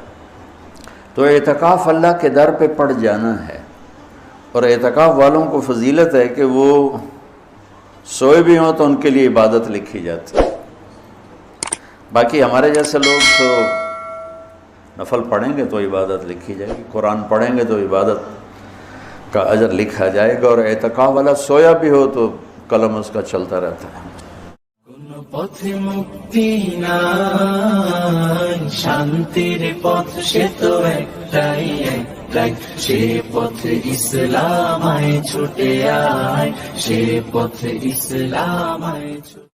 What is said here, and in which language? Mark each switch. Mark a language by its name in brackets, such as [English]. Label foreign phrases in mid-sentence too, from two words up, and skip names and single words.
[Urdu] تو اعتکاف اللہ کے در پہ پڑ جانا ہے، اور اعتکاف والوں کو فضیلت ہے کہ وہ سوئے بھی ہوں تو ان کے لیے عبادت لکھی جاتی ہے. باقی ہمارے جیسے لوگ تو نفل پڑھیں گے تو عبادت لکھی جائے گی، قرآن پڑھیں گے تو عبادت کا اجر لکھا جائے گا، اور اعتکاف والا سویا بھی ہو تو قلم اس کا چلتا رہتا ہے. [Bangla] পথে মুক্তি নাই, শান্তির পথ সে তো একটাই, সে পথে ইসলাম আয় ছুটে আয়, সে পথে ইসলাম আয় ছুটে